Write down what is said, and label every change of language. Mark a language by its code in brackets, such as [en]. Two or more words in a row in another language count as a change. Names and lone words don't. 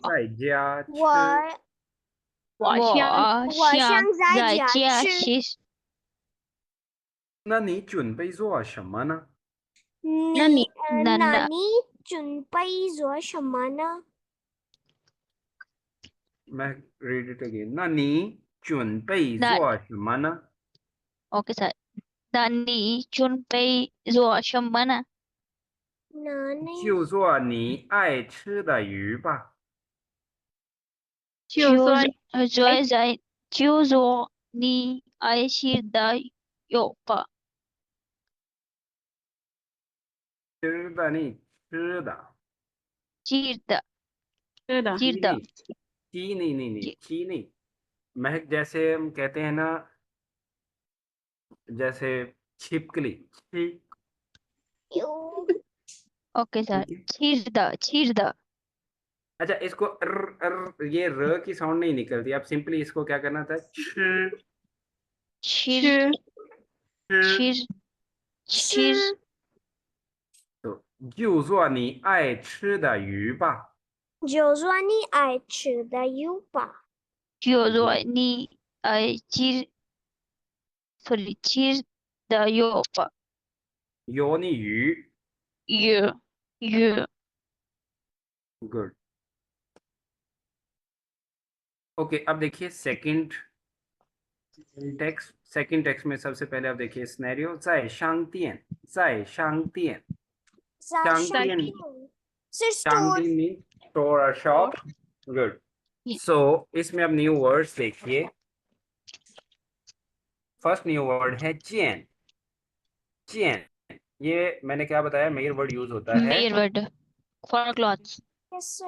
[zh] 在家吃。我我想我想在在家家吃。吃，那你准备做什么呢？那你那你准备做什么呢？ [en] मैं read it again [zh] 那你准备那做什么呢？ [en] OK sir， [zh] 那你准备做什么呢？那你就做你爱吃的鱼吧。就算就做你爱吃的肉吧，吃的你吃的。吃的是的，吃的， [hi] ची नहीं ची नहीं। महक जैसे हम कहते हैं ना, जैसे छिपकली छी। [zh] 有 [en] OK sir， [hi] ठीक है। [zh] 吃的 [hi] अच्छा इसको ये र की साउंड नहीं निकलती, आप सिंपली इसको क्या करना था, [zh] छ 吃吃吃吃，吃， तो 就做你爱吃的鱼吧。就做你爱吃的油吧。就做你爱吃，sorry， 吃的肉吧，有你鱼。鱼 [hi] गुड। ओके अब देखिए सेकंड टेक्स्ट में सबसे पहले आप देखिए सिनेरियो [zh] 在商店在商店在商商店店是商 store。店 [hi] मीन स्टोर और शॉप। गुड। सो इसमें अब न्यू वर्ड्स देखिए। फर्स्ट न्यू वर्ड है चेन। चेन ये मैंने क्या बताया, मेयर वर्ड यूज होता है। मेयर वर्ड फॉर क्लॉथ्स, [en] Yes sir।